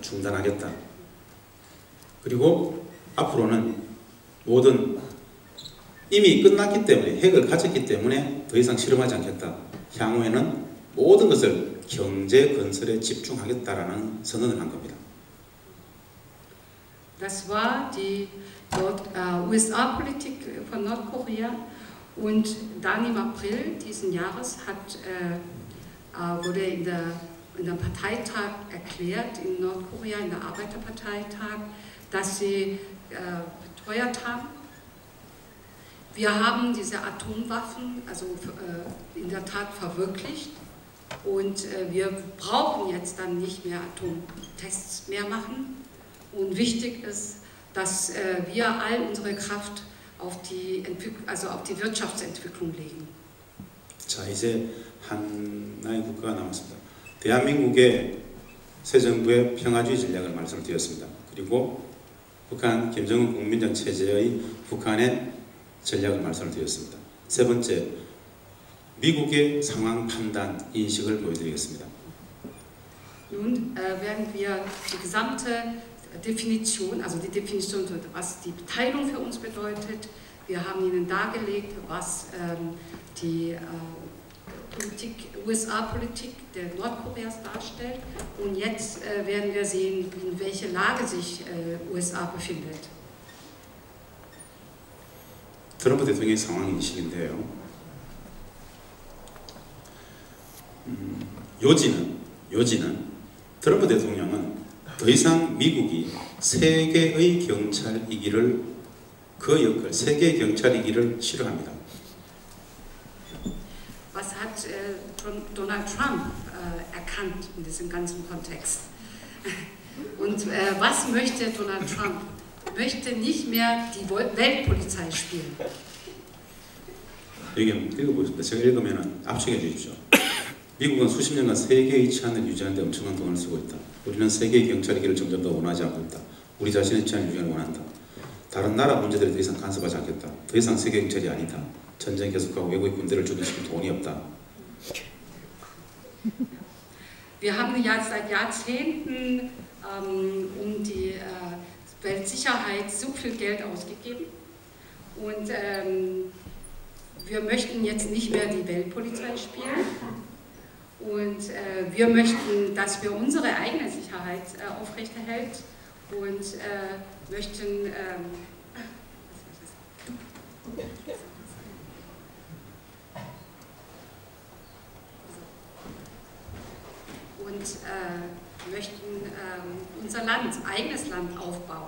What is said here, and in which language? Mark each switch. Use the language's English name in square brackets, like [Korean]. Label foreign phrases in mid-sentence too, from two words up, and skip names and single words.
[Korean] 중단하겠다. 그리고 앞으로는 모든 이미 끝났기 때문에 핵을 가졌기 때문에 더 이상 실험하지 않겠다. 향후에는 모든 것을 경제 건설에 집중하겠다라는 선언을 한 겁니다. [German] Das war die USA-Politik von Nordkorea und dann im April diesen Jahres wurde in der Parteitag erklärt, in Nordkorea, in der Arbeiterparteitag, dass sie beteuert haben, wir haben diese Atomwaffen also in der Tat verwirklicht und wir brauchen jetzt dann nicht mehr Atomtests mehr machen. Und wichtig ist, dass wir all unsere Kraft auf die Wirtschaftsentwicklung legen. [Korean] 자, 이제 하나의 국가가 남았습니다. 대한민국의 새 정부의 평화주의 전략을 말씀드렸습니다. 그리고 북한 김정은 국민정 체제의 북한의 전략을 말씀드렸습니다. 세 번째, 미국의 상황 판단 인식을 보여드리겠습니다. [German] Nun werden wir die gesamte Definition, also die Definition, was die Teilung für uns bedeutet. Wir haben Ihnen dargelegt, was die USA-Politik der Nordkoreas darstellt. Und jetzt werden wir sehen, in welcher Lage sich USA befindet. [Korean] 트럼프 대통령의 상황 인식인데요. 요지는 트럼프 대통령은 더 이상 미국이 세계의 경찰이기를 그 역할, 세계의 경찰이기를 싫어합니다. [German] Was hat Donald Trump erkannt in diesem ganzen Kontext? Und was möchte Donald Trump? Möchte nicht mehr die Weltpolizei spielen. [Korean] 여기 읽어보겠습니다. 제가 읽으면 압축해 주십시오. 미국은 수십 년간 세계의 치안을 유지하는 데 엄청난 돈을 쓰고 있다. 우리는 세계의 경찰이기를 점점 더 원하지 않고 있다. 우리 자신의 치안을 유지하는 원한다. 다른 나라 문제들에 더 이상 간섭하지 않겠다. 더 이상 세계 경찰이 아니다. 전쟁 계속하고 외국의 군대를 주둔시킬 돈이 없다. [German] Wir haben ja seit Jahrzehnten die Weltsicherheit so viel Geld ausgegeben und wir möchten jetzt nicht mehr die Weltpolizei spielen und wir möchten, dass wir unsere eigene Sicherheit aufrechterhält und möchten unser Land, eigenes Land aufbauen.